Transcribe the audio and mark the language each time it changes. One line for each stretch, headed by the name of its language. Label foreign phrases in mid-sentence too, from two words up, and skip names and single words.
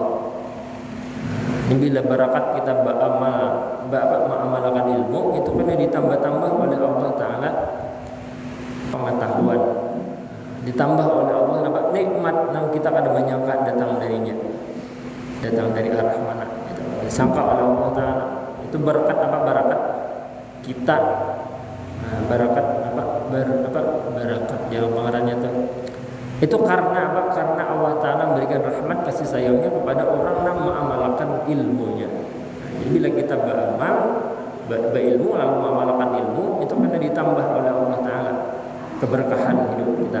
Indonesian: Ini bila barakat kita mengamalkan ilmu, itu kena ditambah-tambah oleh Allah Ta'ala pengetahuan. Ditambah oleh Allah nampak nikmat yang kita kada menyangka datang darinya, datang dari arah mana itu disangka oleh Allah Ta'ala. Itu barakat apa? Barakat kita, barakat apa? Barakat yang pengarangnya itu karena apa? Karena Allah Ta'ala memberikan rahmat kasih sayangnya kepada orang yang mengamalkan ilmunya. Jadi bila kita berilmu lalu mengamalkan ilmu, itu karena ditambah oleh Allah Ta'ala keberkahan hidup kita.